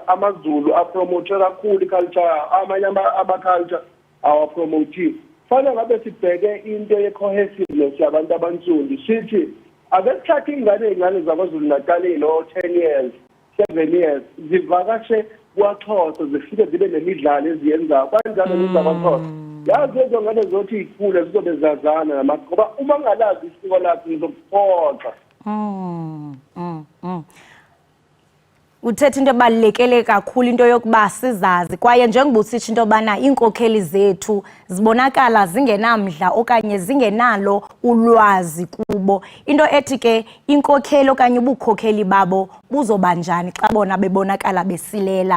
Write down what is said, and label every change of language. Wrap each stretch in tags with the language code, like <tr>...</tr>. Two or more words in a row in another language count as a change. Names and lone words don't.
<zu>amaZulu apromote kakhulu iculture amanye ama-culture awapromotiwe fanele ngabe sibheke into ye-cohesiveness yabantu abansundu sithi ake sithathe ingane zaKwaZulu Natal no-10 years 7 years zivakashe kwaXhosa zifike zibe nemidlalo eziyenzayo kanjalo nezakwaXhosa yazi lezo ngane zothi ikhule zizobe zazana ngoba uma ngalazi isiko lakho ngizokuphoxa.</zu> <xh>Uthetha into ebalulekele kakhulu into yokuba sizazi kwaye njengoba usitsho into yobana iinkokheli zethu zibonakala zingenamdla okanye zingenalo ulwazi kubo into ethi ke inkokheli okanye ubukhokheli babo buzoba njani xa bona bebonakala besilela.</xh>